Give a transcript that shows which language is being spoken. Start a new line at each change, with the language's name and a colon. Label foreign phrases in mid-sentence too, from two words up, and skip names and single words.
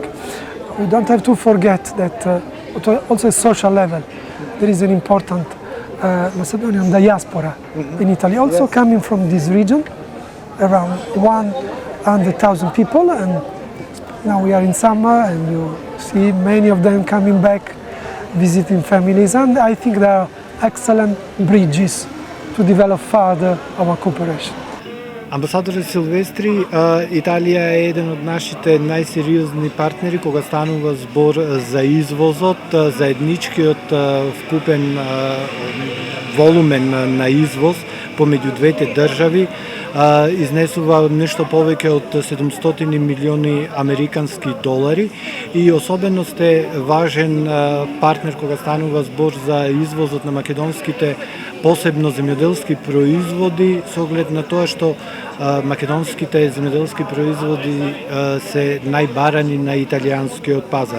English: We don't have to forget that also at social level there is an important Macedonian diaspora in Italy, also coming from this region, around 100,000 people, and now we are in summer and you see many of them coming back, visiting families, and I think there are excellent bridges to develop further our cooperation.
Macedonian: Амбасадор Силвестри, Италија е еден од нашите најсериозни партнери кога станува збор за извозот, заедничкиот вкупен волумен на извоз помеѓу двете држави изнесува нешто повеќе од 700 милиони американски долари и особено сте важен партнер кога станува збор за извозот на македонските посебно земјоделски производи со оглед на тоа што македонските земјоделски производи се најбарани на италијанскиот пазар.